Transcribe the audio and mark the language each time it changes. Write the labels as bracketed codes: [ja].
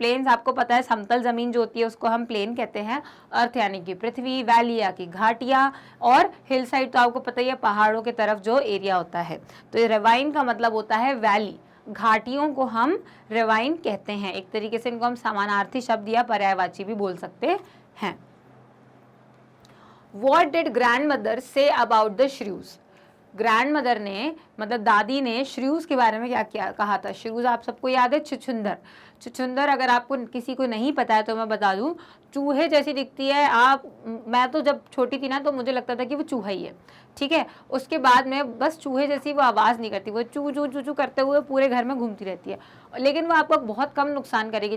[hi] Planes आपको पता है समतल जमीन जो होती है उसको हम प्लेन कहते हैं। अर्थ यानी कि पृथ्वी, वैली या कि घाटियाँ, और हिल साइड तो आपको पता ही है पहाड़ों के तरफ जो एरिया होता है। तो रेवाइन का मतलब होता है वैली, घाटियों को हम रेवाइन कहते हैं। एक तरीके से इनको हम समानार्थी शब्द या पर्यायवाची भी बोल सकते हैं। [en] What did grandmother say about the shrews? [hi] Grand mother ने, मतलब दादी ने, श्रीव्स के बारे में क्या कहा था। श्रीव्स आप सबको याद है, छुछुंदर। छुछुंदर अगर आपको किसी को नहीं पता है तो मैं बता दूं, चूहे जैसी दिखती है। मैं तो जब छोटी थी ना तो मुझे लगता था कि वो चूहा ही है। ठीक है, उसके बाद में बस चूहे जैसी वो आवाज़ नहीं करती, वो चू चू चू चू करते हुए पूरे घर में घूमती रहती है, लेकिन वो आपको बहुत कम नुकसान करेगी।